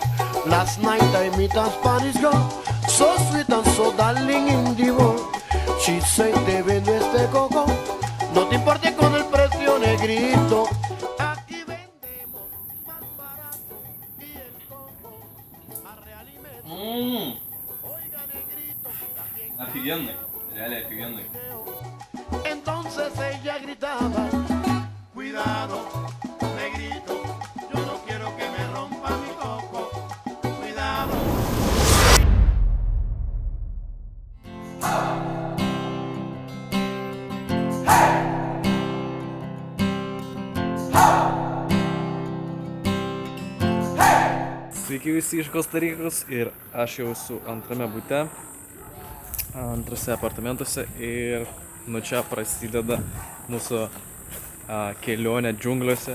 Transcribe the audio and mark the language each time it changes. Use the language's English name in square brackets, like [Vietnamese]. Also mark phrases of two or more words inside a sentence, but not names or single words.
[English] Last night I met a Spanish girl, so sweet and so darling in the world. She said, [Spanish] te vendo este coco, no te importe con el precio, negrito. Aquí vendemos más barato y el coco a real y medio. Oiga, negrito, también. [Russian] Офигенный, реально офигенный. [Spanish] Entonces ella gritaba, cuidado, negrito, yo no quiero que me rompa mi coco, cuidado. [Lithuanian] Sveiki visi iš Kostarikos ir aš jau esu antrame bute, antrose apartamentuose ir nuo čia prasideda mūsų kelionė džiungliuose.